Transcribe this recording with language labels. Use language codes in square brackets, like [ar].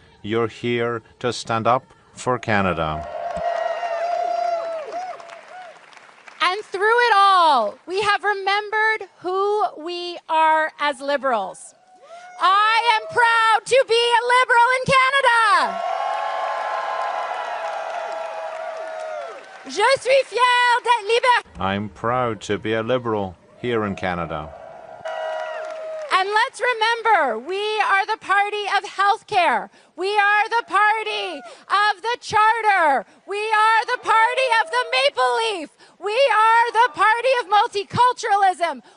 [en] You're here to stand up for Canada. And through it all, we have remembered who we are as Liberals. I am proud to be a Liberal in Canada. [fr] Je suis fière d'être libéral. [en] I'm proud to be a Liberal here in Canada. And let's remember, we are the party of healthcare. We are the party of the charter. We are the party of the maple leaf. We are the party of multiculturalism.